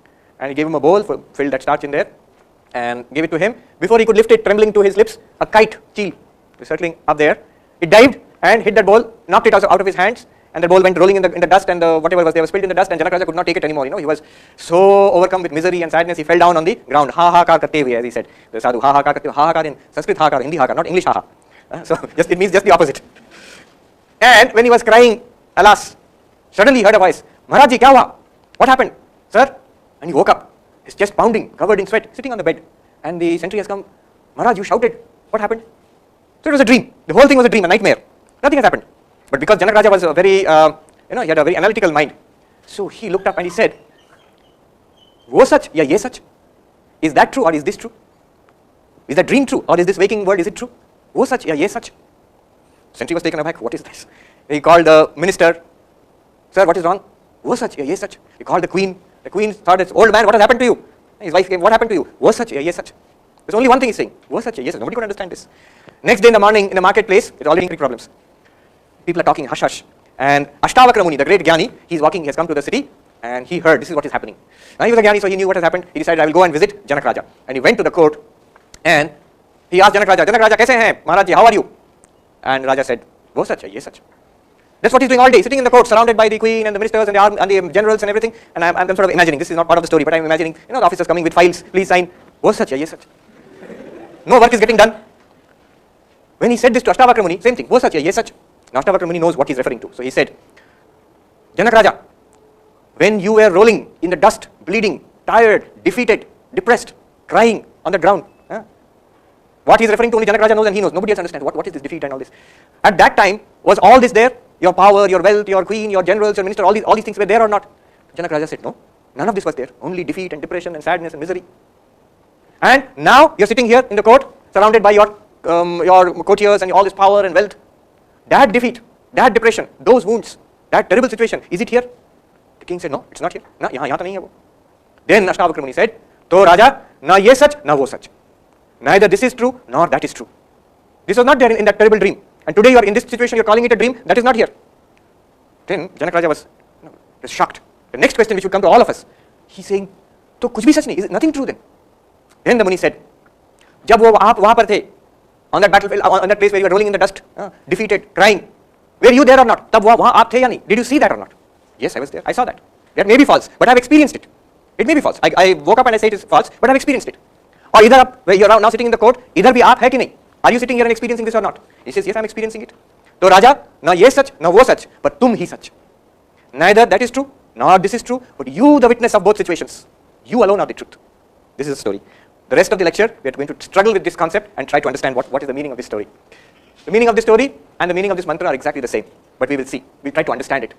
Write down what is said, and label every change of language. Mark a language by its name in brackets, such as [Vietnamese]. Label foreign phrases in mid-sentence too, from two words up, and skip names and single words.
[English] And he gave him a bowl, filled that starch in there, and gave it to him. Before he could lift it, trembling to his lips, a kite, cheel, was circling up there. It dived and hit that bowl, knocked it out of his hands, and the bowl went rolling in the dust, and whatever was there was spilled in the dust, and Janak Raja could not take it anymore. He was so overcome with misery and sadness, he fell down on the ground. [Hindi] Ha ha kar karte hue, [English] as he said. The sadhu, [Hindi] ha ha kar karte hue. Ha ha kar [English] in Sanskrit, [Hindi] ha kar, [English] Hindi [Hindi] ha kar, [English] not English ha ha. So it means just the opposite. And when he was crying, alas, suddenly he heard a voice. [Hindi] Maharaj ji, kya hua? [English] What happened? Sir? And he woke up, his chest pounding, covered in sweat, sitting on the bed. And the sentry has come. Maharaj, you shouted. What happened? So it was a dream. The whole thing was a dream, a nightmare. Nothing has happened. But because Janak Raja was a very, he had a very analytical mind. So he looked up and he said, [Hindi] Wo sach ya ye sach? [English] Is that true or is this true? Is that dream true or is this waking world, is it true? [Hindi] Wo sach ya ye sach? [English] Sentry was taken aback. What is this? He called the minister. Sir, what is wrong? [Hindi] Wo sach ya ye sach? [English] He called the queen. The queen thought, old man, what has happened to you? His wife came, what happened to you? [Hindi] Wo sach ya ye sach? [English] There's only one thing he's saying. [Hindi] Wo sach ya ye sach? [English] Nobody could understand this. Next day in the morning in the marketplace, it's already big problems. People are talking hush hush. And Ashtavakra Muni, the great Jnani, he's walking, he has come to the city, and he heard this is what is happening. Now he was a Jnani, so he knew what has happened. He decided, I will go and visit Janak Raja. And he went to the court, and he asked Janak Raja, [Hindi] kaise hain? Maharaj ji, [English] how are you? And Raja said, [Hindi] wo sach hai, ye sach. [English] That's what he's doing all day, sitting in the court, surrounded by the queen and the ministers and the generals and everything. And I'm sort of imagining, this is not part of the story, but I'm imagining, the officers coming with files, please sign, [Hindi] wo sach hai, ye sach. [English] No work is getting done. When he said this to Ashtavakra Muni, same thing, [Hindi] wo sach hai, ye sach. [English] Now Ashtavakra Muni knows what he's referring to. So he said, Janak Raja, when you were rolling in the dust, bleeding, tired, defeated, depressed, crying on the ground, what he's referring to only Janak Raja knows and he knows. Nobody else understands. What is this defeat and all this? At that time, was all this there? Your power, your wealth, your queen, your generals, your minister, all these things were there or not? Janak Raja said, no, none of this was there. Only defeat and depression and sadness and misery. And now you're sitting here in the court, surrounded by your courtiers and all this power and wealth. That defeat, that depression, those wounds, that terrible situation, is it here? The king said, no, it's not here. [Hindi] Na, yahan to nahi hai wo. [English] Then Ashtavakra Muni said, to Raja, [Hindi] na ye sach, na wo sach. [English] Neither this is true, nor that is true. This was not there in that terrible dream. And today you are in this situation, you are calling it a dream, that is not here. Then Janak Raja was shocked. The next question which would come to all of us, he's saying, [Hindi] to kuch bhi sach nahi, [English] is nothing true then? Then the Muni said, [Hindi] jab wo aap wahan par the, [English] on that battlefield, on that place where you were rolling in the dust, defeated, crying, were you there or not? [Hindi] Tab wahan aap the ya nahi? [English] Did you see that or not? Yes, I was there. I saw that. That may be false, but I have experienced it. It may be false. I woke up and I say it is false, but I have experienced it. Or either up, where you are now sitting in the court, either [Hindi] bhi aap hai ki nahi? [English] Are you sitting here and experiencing this or not? He says, yes, I am experiencing it. So Raja, [Hindi] na ye sach, na wo sach, [English] but [Hindi] tum hi sach. [English] Neither that is true, nor this is true, but you the witness of both situations. You alone are the truth. This is the story. The rest of the lecture, we are going to struggle with this concept and try to understand what is the meaning of this story. The meaning of this story and the meaning of this mantra are exactly the same, but we will see. We'll try to understand it.